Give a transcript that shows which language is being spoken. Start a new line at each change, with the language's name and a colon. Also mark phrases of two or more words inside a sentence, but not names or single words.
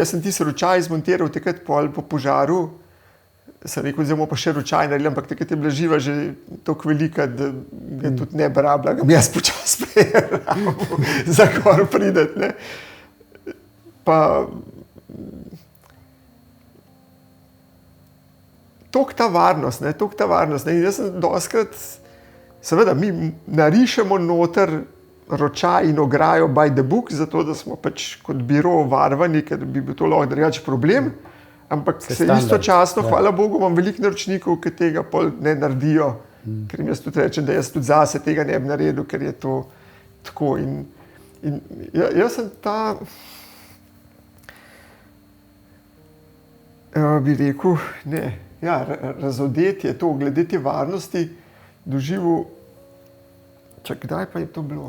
Slovenian: Jaz sem tisti ročaj zmontiral takrat pol po požaru, sem rekel, zdaj bomo pa še ročaj naredili, ampak takrat je bila živa že toliko velika, da ga tudi ne bi rabila, ga bi jaz počas prejel za gor prideti, ne. Pa toliko ta varnost, ne. In jaz sem dostikrat, seveda, mi narišemo noter ročaj in ograjo
English: by the book,
Slovenian: zato da smo pač kot biro varovani, ker bi bil to lahko drugače problem. Ampak se istočasno, hvala Bogu, imam veliko naročnikov, ki tega pol ne naredijo, ker jim jaz tudi rečem, da jaz tudi zase tega ne bi naredil, ker je to tako. In jaz sem ta, bi rekel, razodetje to, glede te varnosti, doživel, kdaj pa je to bilo?